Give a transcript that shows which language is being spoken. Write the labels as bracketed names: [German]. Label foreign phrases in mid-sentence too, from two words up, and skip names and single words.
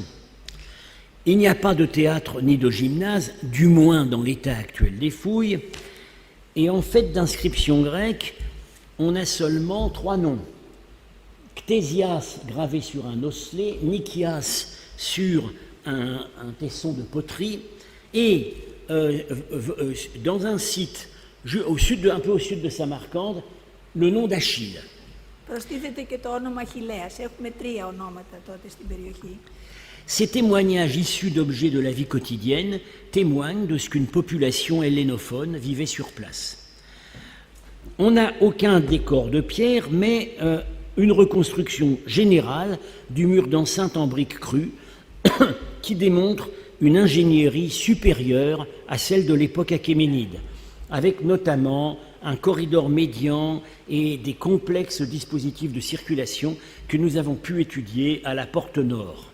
[French] Il n'y a pas de théâtre ni de gymnase, du moins dans l'état actuel des fouilles, et en fait d'inscription grecque, on a seulement 3 noms. Ctésias gravé sur un osselet, Nikias sur un tesson de poterie, et dans un site un peu au sud de Samarcande, le nom d'Achille. [Greek] Προστίθεται και το όνομα Αχιλλέας. Έχουμε 3 ονόματα τότε στην περιοχή. [French] Ces témoignages issus d'objets de la vie quotidienne témoignent de ce qu'une population hellénophone vivait sur place. On n'a aucun décor de pierre, mais une reconstruction générale du mur d'enceinte en briques crues qui démontre une ingénierie supérieure à celle de l'époque achéménide, avec notamment un corridor médian et des complexes dispositifs de circulation que nous avons pu étudier à la porte nord.